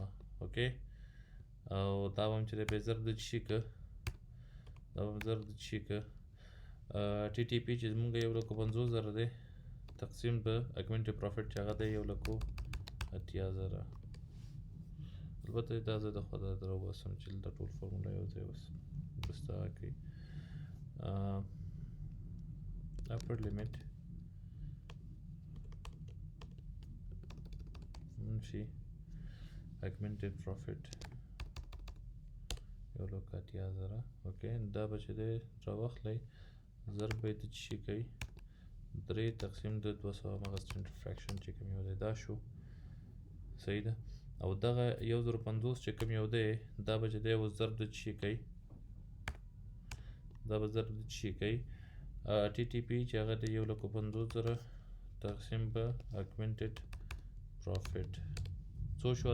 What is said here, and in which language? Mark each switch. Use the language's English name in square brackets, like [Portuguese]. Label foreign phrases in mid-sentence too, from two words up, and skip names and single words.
[Pashto] اوکې او دا به هم چې دی بیا ضرب د چی که ټي ټي پي چې زموږ 1,50,000 دی تقسیم د [English] augmented profit [Pashto] چې هغه دی 1,80,000. البته دا زه د خوا در وباسم چې دلته ټول فارموله یو ځای بس دغه کوي. [English] upper limit منفي augmented profit 1,80,000. [Pashto] اوکې دا به چې دی راواخلئ ضرب به یې د څه شي کوي 3 تقسیم د 200 هغه [English] standard fraction [Pashto] چې کوم یو دی دا شو. صحیح ده. او دغه 1,50 چې کوم یو دی دا به چې دی اوس ضرب د څه شي کوي ټي ټي پي چې هغه د 1,50,000 تقسیم په [English] augmented profit [Pashto] څو شو؟